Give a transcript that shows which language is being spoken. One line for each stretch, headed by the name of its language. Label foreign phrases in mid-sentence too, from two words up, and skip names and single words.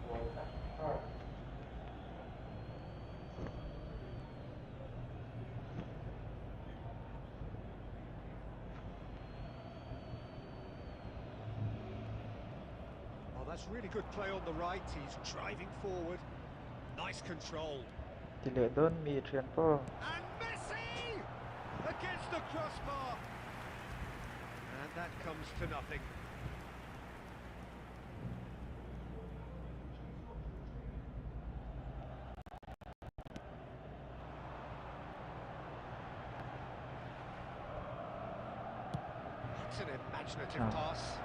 English: Oh, that's really good play on the right. He's driving forward. Nice control.
Mizo: Tile don mi thian po.
English: And Messi! Against the crossbar. And that comes to nothing. It's an imaginative pass.